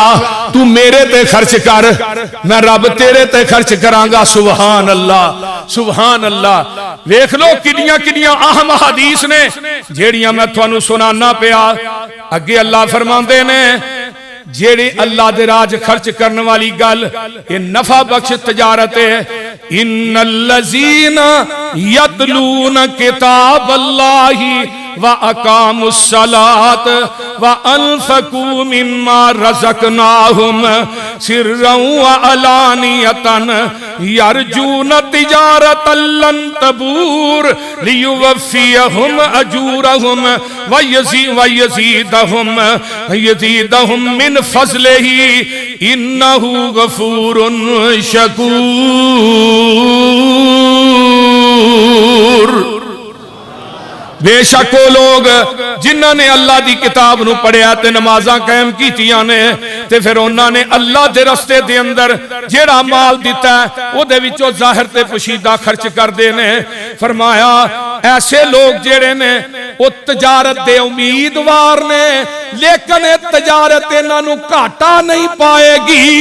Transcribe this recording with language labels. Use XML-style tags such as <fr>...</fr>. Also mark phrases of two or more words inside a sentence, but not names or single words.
<pa>تو میرے تے خرچ کر، میں رب تیرے تے خرچ کراں گا.</pa> <ar>سبحان الله سبحان الله.</ar> <pa>ویکھ لو کنیاں کنیاں اہم حدیث نے جیہڑیاں میں تہانوں سنانا پیا. اگے اللہ فرماندے نے جیہڑی اللہ دے راج خرچ کرنے والی گل یہ نفع بخش تجارت ہے.</pa> <ar>إن الذين يتلون كتاب الله وأقاموا الصلاة و وأنفقوا مما رزقناهم سرا وعلانية يرجون تجارة لن تبور ليوفيهم أجورهم ويزيدهم من فضله إنه غفور شكور.</ar> <pa>بیشک وہ لوگ جنہوں نے اللہ کی کتاب نوں پڑھیا تے نمازاں قائم کیتیاں نے تے فیر انہوں نے اللہ کے رستے دے اندر جیہڑا مال دتا ہے اوہدے وچوں ظاہر تے پوشیدہ خرچ کرتے نے. فرمایا ایسے لوگ جیہڑے نے وہ تجارت دے امیدوار نے، لیکن تجارت انہاں نوں گھاٹا نہیں پائے گی.</pa>